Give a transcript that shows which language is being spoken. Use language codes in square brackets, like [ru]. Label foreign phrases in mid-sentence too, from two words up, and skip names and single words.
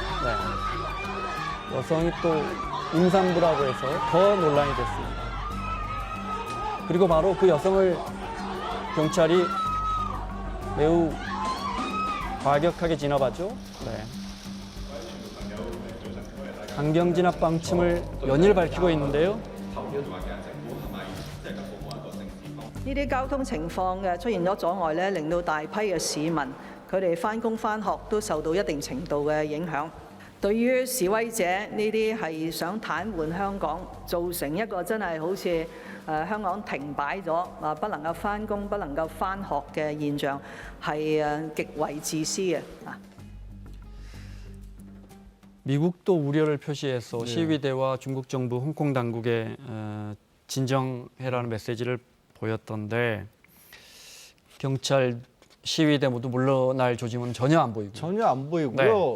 [ko] 여성이 또 임산부라고 해서 더 논란이 됐습니다. 그리고 바로 그 여성을 경찰이 매우 과격하게 진압하죠. 강경 진압 방침을 연일 밝히고 있는데요. [yue] 呢啲交通情況嘅出現咗阻礙咧，令到大批嘅市民佢哋返工返學都受到一定程度嘅影響。對於示威者呢啲係想癱瘓香港，造成一個真係好似香港停擺咗不能夠返工、不能夠返學嘅現象，係極為自私嘅啊！ [ko] 미국도 우려를 표시해서 시위대와 중국 정부, 홍콩 당국에 진정해라는 메시지를 보였던데 경찰, 시위대 모두 물러날 조짐은 전혀 안 보이고. 전혀 안 보이고요.